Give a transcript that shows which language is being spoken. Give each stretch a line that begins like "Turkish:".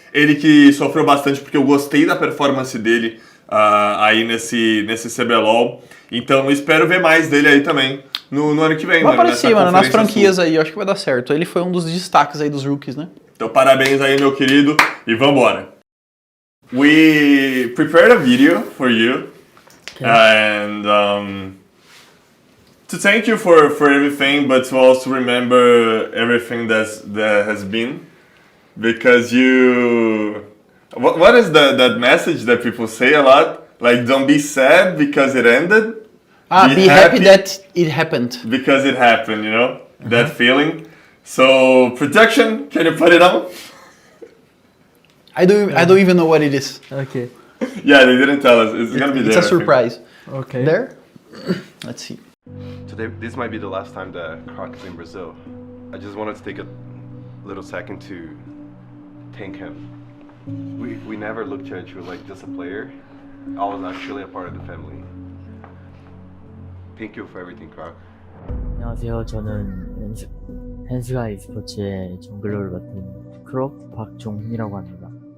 Portuguese: Ele que sofreu bastante porque eu gostei da performance dele aí nesse CBLOL. Então espero ver mais dele aí também no ano que vem. Vai aparecer, mano, nas franquias sul. aí, eu acho que vai dar certo. Ele foi um dos destaques aí dos rookies, né? Então parabéns aí, meu querido, e vambora.
English: We prepared a video for you. And to thank you for everything, but to also remember everything that has been. Because you... What is that message that people say a lot? Like, don't be sad because it ended. Be happy that it happened. Because it happened, you know? That feeling. So, production, can you put it on? I don't even know what it is. Okay. Yeah, they didn't tell us. It's gonna be there. It's a surprise. Okay. There? Let's see. Today, this might be the last time that Croc is in Brazil. I just wanted to take a little second to thank him. We never looked at you like just a player. I was actually a part of the family. Thank you for everything, Croc.
Korean: 안녕하세요. 저는 헨스가 e스포츠의 정글러를 맡은 크록 박종훈이라고 합니다.